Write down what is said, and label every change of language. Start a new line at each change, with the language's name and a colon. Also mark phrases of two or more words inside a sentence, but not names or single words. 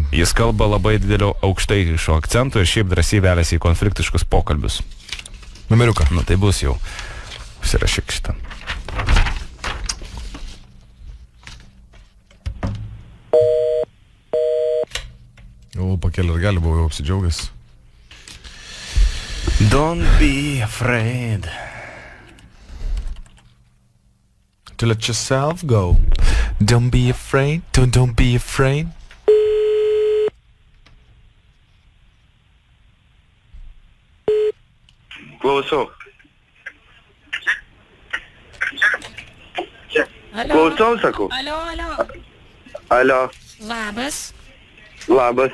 Lithuanian: Jis kalba labai didelio aukštaiško akcentų ir šiaip drąsiai veliasi į konfliktiškus pokalbius. Numeriuką. Tai bus jau. Užsirašyk šitą. Pakėlė ir gali buvau jau apsidžiaugęs.
English: Don't be afraid. To let yourself go. Don't be afraid. Don't be afraid.
Lithuanian: Klausau. Alio. Klausau, sakau. Alio. Labas.